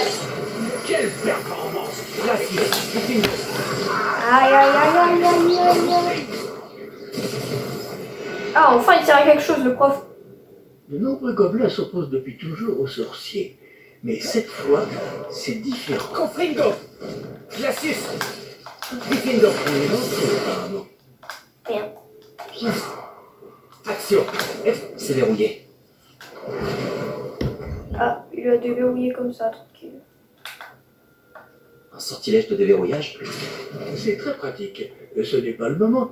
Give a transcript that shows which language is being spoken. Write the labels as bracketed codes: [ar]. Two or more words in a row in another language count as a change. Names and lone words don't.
[fr] Quelle performance! Classique, Aïe. Ah, enfin il sert à quelque chose, le prof. De nombreux gobelins s'opposent depuis toujours aux sorciers. Mais cette fois, c'est différent. Confringo. Glacius. Diffindo. Merde. Action. C'est verrouillé. Ah, il a déverrouillé comme ça, tranquille. Un sortilège de déverrouillage. C'est très pratique. Ce n'est pas le moment.